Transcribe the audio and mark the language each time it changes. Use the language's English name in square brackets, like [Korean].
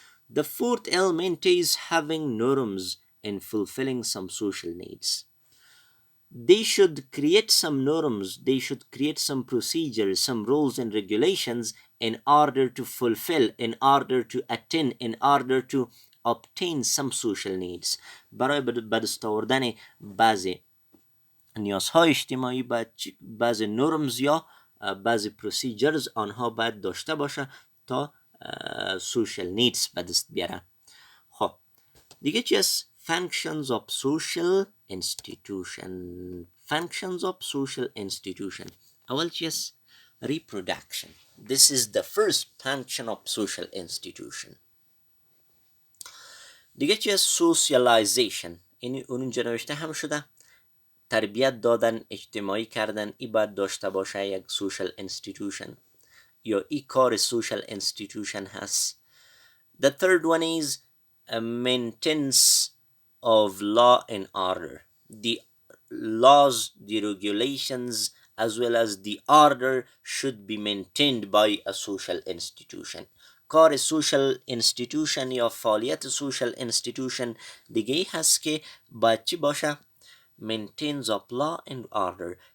[English] The fourth element is having norms in fulfilling some social needs. They should create some norms, they should create some procedures, some rules and regulations in order to fulfill, in order to attain, in order to obtain some social needs. [Persian] برای به دست آوردن بعضی نیازهای اجتماعی بعضی نورمز یا بعضی پروسیجرز آنها باید داشته باشه تا سوشال نیدز به دست بیاره. خب دیگه چی است؟ [English] Functions of social institution. Functions of social institution. [Persian] اول چی است؟ Reproduction. [English] This is the first function of social institution. [Persian] دیگه چی است؟ Socialization. این اونجا نوشته هم شده تربیت دادن، اجتماعی کردن، ای باید داشته باشه یک social institution یا ای کار social institution هست. [English] The third one is a maintenance of law and order. The laws, the regulations, as well as the order should be maintained by a social institution. [Persian] کار social institution یا فعالیت social institution دیگه هست که باید چی باشه؟ [English] Maintains of law and order.